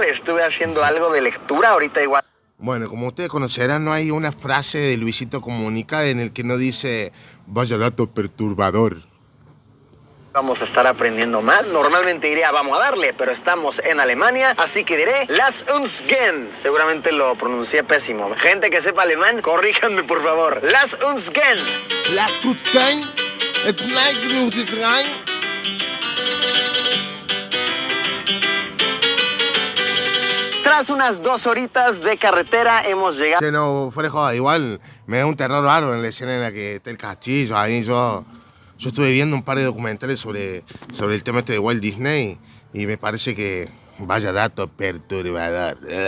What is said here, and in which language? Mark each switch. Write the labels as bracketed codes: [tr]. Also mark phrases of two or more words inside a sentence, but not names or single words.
[es] Estuve haciendo algo de lectura ahorita igual. Bueno, como ustedes conocerán, no hay una frase de Luisito Comunica en el que no dice vaya dato perturbador. Vamos a estar aprendiendo más. Normalmente diría vamos a darle, pero estamos en Alemania, así que diré [de] Lass uns gehen. [es] Seguramente lo pronuncié pésimo. Gente que sepa alemán, corríjanme por favor. [de] Lass uns gehen. Lass uns gehen. [es] Tras unas 2 horitas de carretera hemos llegado... Sí, no, fuera de joda, igual me da un terror bárbaro en la escena en la que está el castillo, ahí yo estuve viendo un par de documentales sobre el tema este de Walt Disney y me parece que vaya dato perturbador.